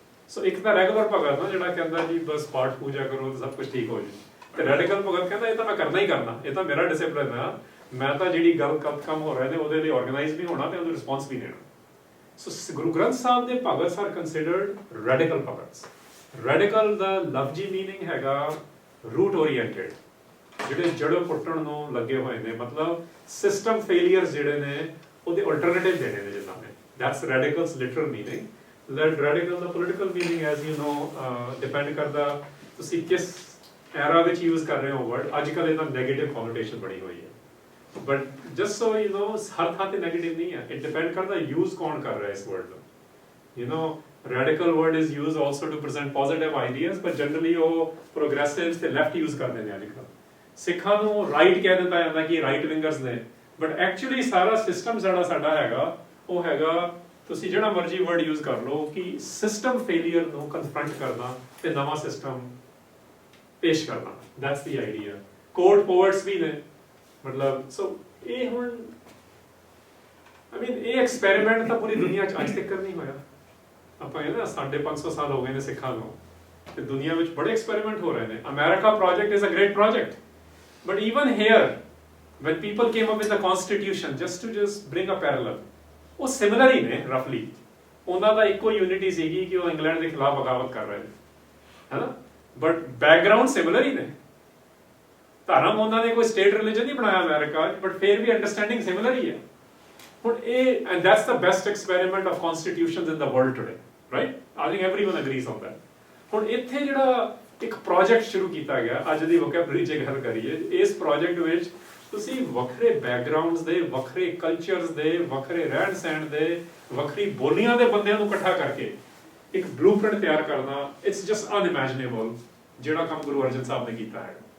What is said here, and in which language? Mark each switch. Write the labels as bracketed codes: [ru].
[pa] ਸੋ ਇੱਕ ਤਾਂ ਰੈਗੂਲਰ ਭਗਤ ਨਾ ਜਿਹੜਾ ਕਹਿੰਦਾ ਜੀ ਬਸ ਪਾਠ ਪੂਜਾ ਕਰੋ ਤੇ ਸਭ ਕੁਝ ਠੀਕ ਹੋ ਜਾਏ, ਤੇ ਰੈਡੀਕਲ ਭਗਤ ਕਹਿੰਦਾ ਇਹ ਤਾਂ ਮੈਂ ਕਰਨਾ ਹੀ ਕਰਨਾ, ਇਹ ਤਾਂ ਮੇਰਾ ਡਿਸਿਪਲਿਨ ਆ, ਮੈਂ ਤਾਂ ਜਿਹੜੀ ਗਲਤ ਕੰਮ ਹੋ ਰਹੇ ਨੇ ਉਹਦੇ ਲਈ ਆਰਗੇਨਾਈਜ਼ ਵੀ ਹੋਣਾ ਤੇ ਉਹਨੂੰ ਰਿਸਪੌਂਸ ਵੀ ਦੇਣਾ. ਸੋ ਗੁਰੂ ਗ੍ਰੰਥ ਸਾਹਿਬ ਦੇ ਭਗਤ ਆਰ ਕੰਸੀਡਰਡ ਰੈਡੀਕਲ ਭਗਤਸ. ਰੈਡੀਕਲ ਦਾ ਲਫ਼ਜ਼ੀ ਮੀਨਿੰਗ ਹੈਗਾ ਰੂਟ ਓਰੀਐਂਟਡ, ਜਿਹੜੇ ਜੜੋਂ ਪੁੱਟਣ ਨੂੰ ਲੱਗੇ ਹੋਏ ਨੇ, ਮਤਲਬ ਸਿਸਟਮ ਫੇਲੀਅਰਸ ਜਿਹੜੇ ਨੇ ਉਹਦੇ ਅਲਟਰਨੇਟਿਵ ਦੇਣੇ ਨੇ ਜਿਨ੍ਹਾਂ ਨੇ. [en] That's radical's literal meaning. Radical ਦਾ political meaning as you know depend [pa] ਕਰਦਾ ਤੁਸੀਂ ਕਿਸ [en] era ਵਿੱਚ use [pa] ਕਰ ਰਹੇ ਹੋ [en] word. [pa] ਅੱਜ ਕੱਲ੍ਹ ਇਹਦਾ negative connotation ਬਣੀ ਹੋਈ ਹੈ, [en] but just so you know [pa] ਹਰ ਥਾਂ ਤੇ negative ਨਹੀਂ ਹੈ. [en] It depend [pa] ਕਰਦਾ use ਕੌਣ ਕਰ ਰਿਹਾ ਇਸ word ਨੂੰ. [en] You know, radical word is used also to present positive ideas, but generally ਉਹ progressives ਤੇ left use [pa] ਕਰਦੇ ਨੇ ਅੱਜ ਕੱਲ੍ਹ. ਸਿੱਖਾਂ ਨੂੰ right ਕਹਿ ਦਿੱਤਾ ਜਾਂਦਾ ਕਿ right wingers ਨੇ, but actually ਸਾਰਾ system ਜਿਹੜਾ ਸਾਡਾ ਹੈਗਾ ਉਹ ਹੈਗਾ, ਤੁਸੀਂ ਜਿਹੜਾ ਮਰਜ਼ੀ ਵਰਡ ਯੂਜ਼ ਕਰ ਲਓ, ਕਿ ਸਿਸਟਮ ਫੇਲੀਅਰ ਨੂੰ ਕਨਫਰੰਟ ਕਰਨਾ ਤੇ ਨਵਾਂ ਸਿਸਟਮ ਪੇਸ਼ ਕਰਨਾ. [en] That's the idea. [pa] Code poets ਵੀ ਨੇ, ਮਤਲਬ ਸੋ ਇਹ ਹੁਣ ਆਈ ਮੀਨ ਇਹ ਐਕਸਪੈਰੀਮੈਂਟ ਤਾਂ ਪੂਰੀ ਦੁਨੀਆ 'ਚ ਅੱਜ ਤੱਕ ਨਹੀਂ ਹੋਇਆ. ਆਪਾਂ ਕਹਿੰਦੇ ਨਾ 550 ਸਾਲ ਹੋ ਗਏ ਨੇ ਸਿੱਖਾਂ ਨੂੰ, ਤੇ ਦੁਨੀਆ ਵਿੱਚ ਬੜੇ ਐਕਸਪੈਰੀਮੈਂਟ ਹੋ ਰਹੇ ਨੇ. [en] America project is a great project, but even here when people came up with the constitution, just to bring a parallel, [pa] ਉਹ ਸਿਮਿਲਰ ਹੀ ਨੇ ਰਫਲੀ. ਉਹਨਾਂ ਦਾ ਇੱਕੋ ਯੂਨਿਟੀ ਸੀਗੀ ਕਿ ਉਹ ਇੰਗਲੈਂਡ ਦੇ ਖਿਲਾਫ ਬਗਾਵਤ ਕਰ ਰਹੇ ਨੇ, ਹੈਨਾ, ਬਟ ਬੈਕਗਰਾਉਂਡ ਸਿਮਿਲਰ ਹੀ ਨੇ. ਧਰਮ ਉਹਨਾਂ ਨੇ ਕੋਈ ਸਟੇਟ ਰਿਲੀਜਨ ਨਹੀਂ ਬਣਾਇਆ ਅਮਰੀਕਾ, ਬਟ ਫਿਰ ਵੀ ਅੰਡਰਸਟੈਂਡਿੰਗ ਸਿਮਿਲਰ ਹੀ ਹੈ. ਹੁਣ ਇਹ [en] and that's the best experiment of constitutions in the world today, right? I think everyone agrees on that. [pa] ਹੁਣ ਇੱਥੇ ਜਿਹੜਾ ਇੱਕ ਪ੍ਰੋਜੈਕਟ ਸ਼ੁਰੂ ਕੀਤਾ ਗਿਆ, ਅੱਜ ਦੀ ਵੋਕੈਬਲਰੀ 'ਚ ਗੱਲ ਕਰੀਏ, ਇਸ ਪ੍ਰੋਜੈਕਟ ਵਿੱਚ ਤੁਸੀਂ ਵੱਖਰੇ ਬੈਕਗਰਾਉਂਡਸ ਦੇ, ਵੱਖਰੇ ਕਲਚਰਸ ਦੇ, ਵੱਖਰੇ ਰਹਿਣ ਸਹਿਣ ਦੇ, ਵੱਖਰੀ ਬੋਲੀਆਂ ਦੇ ਬੰਦਿਆਂ ਨੂੰ ਇਕੱਠਾ ਕਰਕੇ ਇੱਕ ਬਲੂਪ੍ਰਿੰਟ ਤਿਆਰ ਕਰਨਾ, [en] it's just unimaginable [pa] ਜਿਹੜਾ ਕੰਮ ਗੁਰੂ ਅਰਜਨ ਸਾਹਿਬ ਨੇ ਕੀਤਾ ਹੈ।